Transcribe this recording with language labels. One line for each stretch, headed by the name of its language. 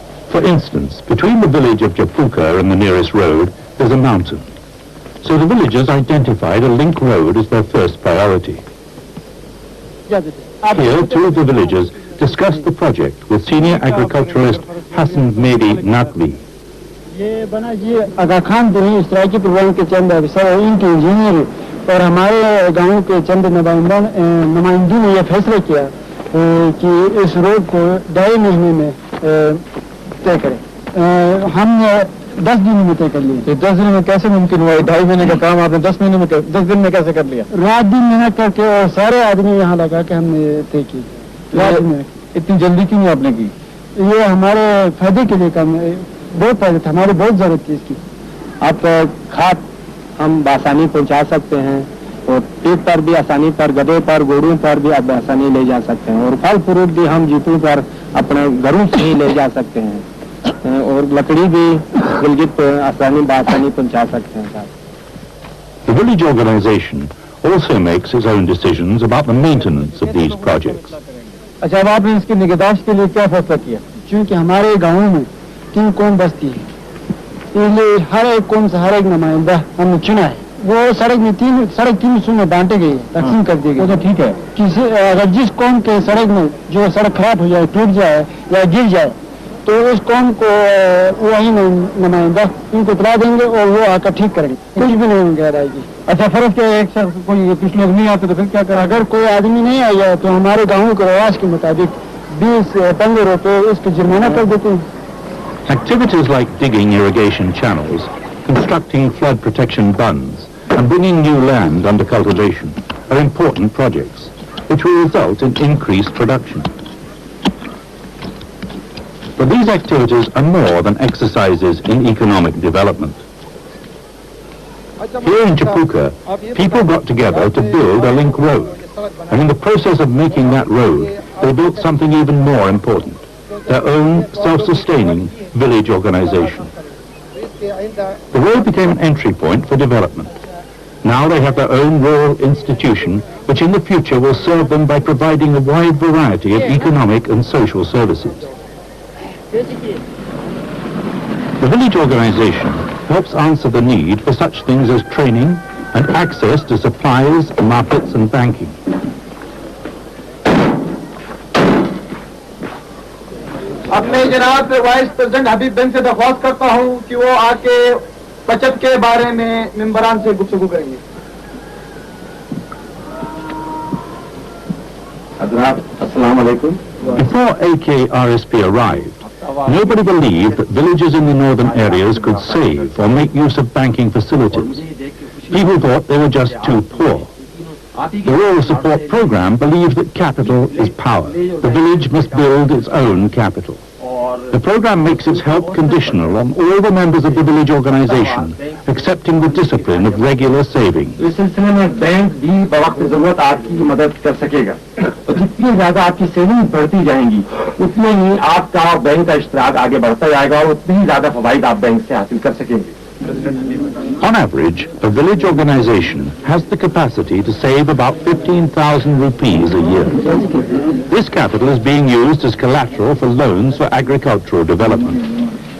English: For instance, between the village of Japuka and the nearest road, there's a mountain. So the villagers identified a link road as their first priority. Here, 2 of the villagers discussed the project with senior agriculturalist Hassan Mehdi Naqvi.
Hindi: ये बना ये आगा Khan Delhi स्ट्राइकी programme के चंद अफसर इनके engineer और हमारे गांव के चंद नुमाइंदों ने ये फैसला किया कि इस रोड को 2.5 महीने में तय करें। हमने 10 दिन में तय कर लिया। 10 दिन में कैसे मुमकिन हुआ? 2.5 महीने का काम आपने 10 दिन में कैसे कर लिया? रात दिन मेहनत करके और सारे आदमी यहाँ लगा के हमने तय की। इतनी जल्दी क्यों आपने की? ये हमारे फायदे के लिए काम बहुत फायदा था, हमारी बहुत जरूरत थी इसकी। आप खाद हम आसानी पहुंचा सकते हैं और पीठ पर भी आसानी पर, गधे पर, घोड़ों पर भी आप आसानी ले जा सकते हैं और फल फ्रूट भी हम जीपों पर अपने घरों से ही ले जा सकते हैं और लकड़ी भी गिलगित आसानी पहुंचा सकते हैं।
English: The village organization also makes its own decisions about the maintenance of these projects.
Hindi: अच्छा, अब आपने इसकी निगहदाश्त के लिए क्या फैसला किया? क्योंकि हमारे गाँव में 3 कौम बस्ती है, इसलिए हर एक कौम से हर एक नुमाइंदा हमने चुना है। वो सड़क 3 हिस्सों में बांटे गए, तकसीम कर दी गई। तो ठीक है, अगर जिस कौम के सड़क में जो सड़क खराब हो जाए, टूट जाए या गिर जाए, तो उस कौम को वही नुमाइंदा उनको इतला देंगे और वो आकर ठीक करेंगे, कुछ भी नहीं उनके रहेगी। अच्छा, फर्ज क्या एक शख्स कोई कुछ लोग नहीं आते तो फिर क्या करें? अगर कोई आदमी नहीं आ जाए तो हमारे गाँव के रवाज के मुताबिक 20-15 रुपये इसको जुर्माना कर देते हैं।
English: Activities like digging irrigation channels, constructing flood protection bunds, and bringing new land under cultivation are important projects, which will result in increased production. But these activities are more than exercises in economic development. Here in Chapuka, people got together to build a link road, and in the process of making that road, they built something even more important, their own self-sustaining village organization. The road became an entry point for development. Now they have their own rural institution, which in the future will serve them by providing a wide variety of economic and social services. The village organization helps answer the need for such things as training and access to supplies, markets and banking.
Hindi: अब मैं जनाब vice president हबीब बिन से दरख्वास्त करता हूं कि वो आके बचत के बारे में मेंबरान से गुफ्तगू करेंगे।
Arabic: Assalamu alaikum.
English: Before AKRSP arrived, nobody believed that villages in the northern areas could save or make use of banking facilities. People thought they were just too poor. The Rural Support Program believed that capital is power. The village must build its own capital. The program makes its help conditional on all the members of the village organization accepting the discipline of regular saving.
Hindi: इस सिलसिले में bank भी बवक्त जरूरत आपकी मदद कर सकेगा। और जितनी ज्यादा आपकी सेविंग बढ़ती जाएंगी, उतने ही आपका बैंक का इश्तराक आगे बढ़ता जाएगा और उतनी ही ज्यादा फवाइद आप बैंक से हासिल कर सकेंगे।
English: On average, a village organization has the capacity to save about 15,000 rupees a year. This capital is being used as collateral for loans for agricultural development.